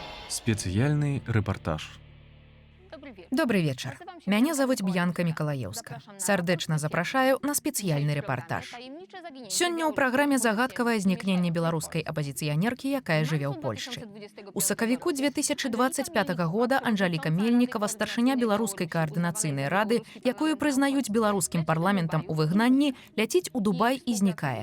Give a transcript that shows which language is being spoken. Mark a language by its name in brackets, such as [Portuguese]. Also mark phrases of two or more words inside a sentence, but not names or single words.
[Belarusian] Спецыяльны рэпартаж. [Russian] Добрый вечер. Меня зовут Бьянка Миколаевска. [Belarusian] Сардэчна запрашаю на спецыяльны рэпартаж. Сёння ў праграме загадкавае знікненне беларускай апазіцыянеркі, якая жыве ў Польшчы. У сакавіку 2025 года Анжаліка Мельнікава, старшыня беларускай каардынацыйнай рады, якую прызнаюць беларускім парламентам у выгнанні, ляціць у Дубай і знікае.